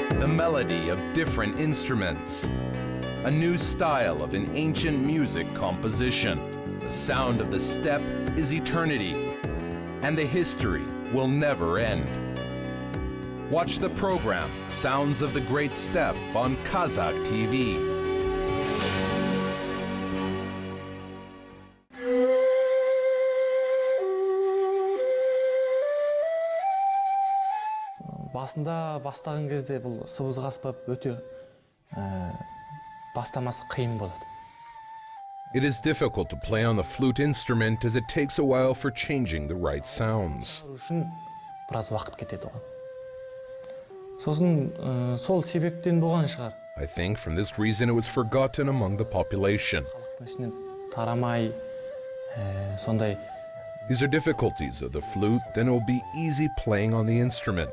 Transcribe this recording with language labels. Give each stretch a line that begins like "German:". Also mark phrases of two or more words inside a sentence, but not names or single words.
English: melody of different instruments, a new style of an ancient music composition. The sound of the steppe is eternity, and the history will never end. Watch the program Sounds of the Great Steppe on Kazakh TV.
Kazakh: Басында бастаған кезде бұл сыбызғы аспап өте бастамасы қиын болады.
English: It is difficult to play on the flute instrument as it takes a while for changing the right sounds.
Kazakh: Үшін біраз уақыт кетеді оған. Сосын сол себептен болған шығар.
English: I think from this reason it was forgotten among the population.
Kazakh: Халықтың ішінен тарамай, сондай.
English: These are difficulties of the flute, then it will be easy playing on the instrument.